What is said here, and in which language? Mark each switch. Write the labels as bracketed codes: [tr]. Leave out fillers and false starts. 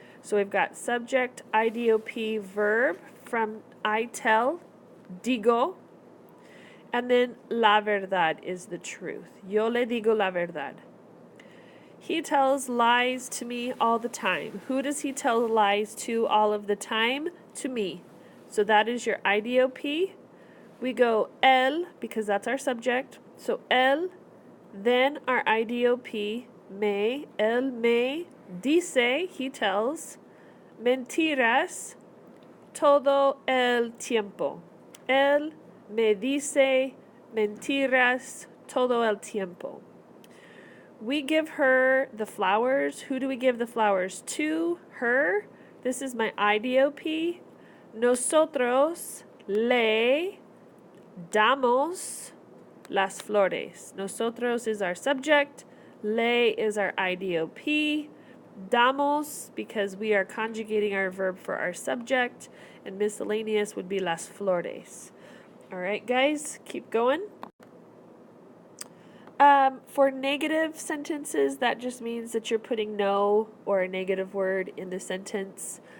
[en] So we've got subject, IDOP, verb from I tell, digo, and then la verdad is the truth. [es] Yo le digo la verdad. [en] He tells lies to me all the time. Who does he tell lies to all of the time? To me. So that is your IDOP. We go él, because that's our subject. [es] So él, [en] then our IDOP, [es] él me dice, [en] he tells, [es] mentiras todo el tiempo. Él me dice mentiras todo el tiempo. [en] We give her the flowers. Who do we give the flowers to? Her. This is my IDOP. [es] Nosotros le damos las flores. [en] Nosotros is our subject. Le is our IDOP. Damos, because we are conjugating our verb for our subject. And miscellaneous would be las flores. All right, guys, keep going. For negative sentences, that just means that you're putting no or a negative word in the sentence.